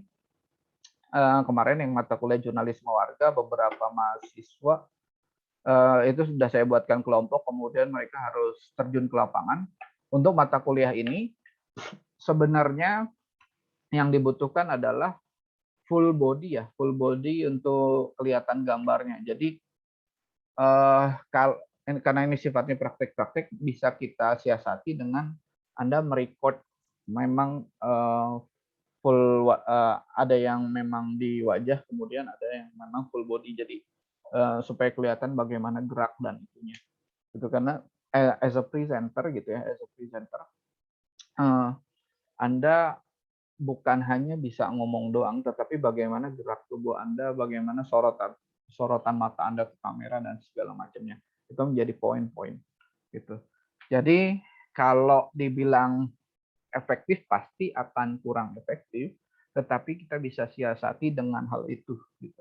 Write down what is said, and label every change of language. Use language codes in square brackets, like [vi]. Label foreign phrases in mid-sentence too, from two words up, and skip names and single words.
[id] Kemarin yang mata kuliah jurnalisme warga, beberapa mahasiswa itu sudah saya buatkan kelompok, kemudian mereka harus terjun ke lapangan. Untuk mata kuliah ini sebenarnya yang dibutuhkan adalah [en] full body [id] ya, [en] full body [id] untuk kelihatan gambarnya. Jadi karena ini sifatnya praktek-praktek, bisa kita siasati dengan Anda merecord memang full, ada yang memang di wajah, kemudian ada yang memang [en] full body. [id] Jadi supaya kelihatan bagaimana gerak dan itunya. Itu karena [en] as a presenter [id] gitu ya, [en] as a presenter [id] Anda bukan hanya bisa ngomong doang, tetapi bagaimana gerak tubuh Anda, bagaimana sorotan mata Anda ke kamera dan segala macamnya. Itu menjadi poin-poin gitu. Jadi kalau dibilang efektif pasti akan kurang efektif, tetapi kita bisa siasati dengan hal itu gitu.